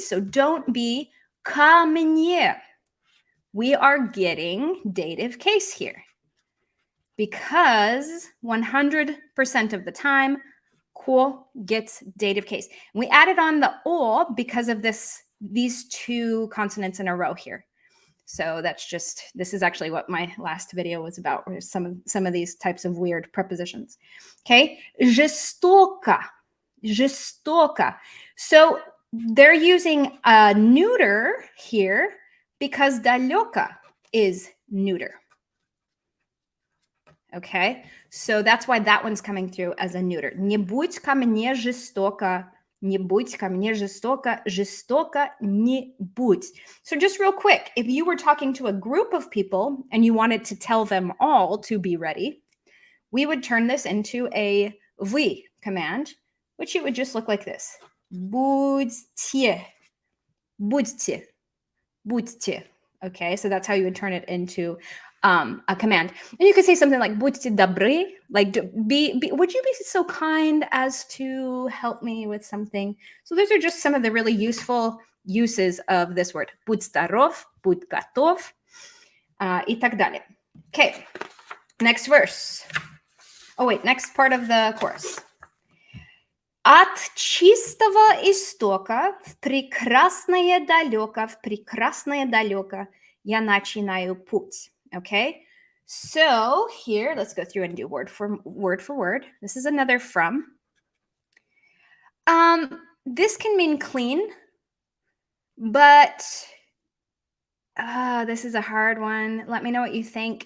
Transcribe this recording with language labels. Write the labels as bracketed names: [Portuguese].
[English] So don't be ко мне. We are getting dative case here because 100% of the time, ко gets dative case. And we added on the o because of these two consonants in a row here. So this is actually what my last video was about, was some of these types of weird prepositions. Okay, жестоко, жестоко. So they're using a neuter here because далёко is neuter. Okay, so that's why that one's coming through as a neuter. [Russian] Не будь ко мне жестоко, не будь ко мне жестоко, жестоко не будь. [English] So just real quick, if you were talking to a group of people and you wanted to tell them all to be ready, we would turn this into a вы command, which it would just look like this. [Russian] Будьте, будьте, будьте. [English] Okay, so that's how you would turn it into a command. And you could say something like [Russian] будьте добры, [English] like would you be so kind as to help me with something? So those are just some of the really useful uses of this word. [Russian] Будь здоров, будь готов, и так далее. [English] Okay, next verse. Oh wait, next part of the chorus. [Russian] От чистого истока в прекрасное далёко я начинаю путь. [English] Okay, so here, let's go through and do word for word. This is another from. This can mean clean, but this is a hard one. Let me know what you think.